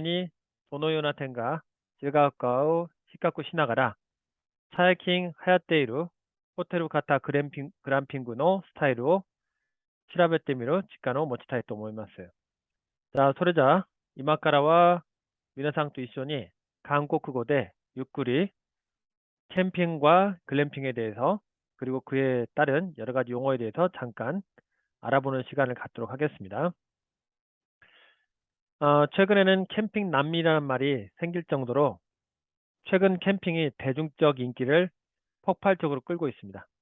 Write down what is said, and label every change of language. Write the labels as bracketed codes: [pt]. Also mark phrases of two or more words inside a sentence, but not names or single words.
[ja] にどのような点が違うかを比較しながら、最近流行っているホテル型グランピングのスタイルを調べてみる時間を持ちたいと思います。자、それじゃあ、今からは皆さんと一緒に韓国語でゆっくり [ko] 캠핑과 글램핑에 대해서 그리고 그에 따른 여러 가지 용어에 대해서 잠깐 알아보는 시간을 갖도록 하겠습니다. 최근에는 캠핑 난민이라는 말이 생길 정도로 최근 캠핑이 대중적 인기를 폭발적으로 끌고 있습니다.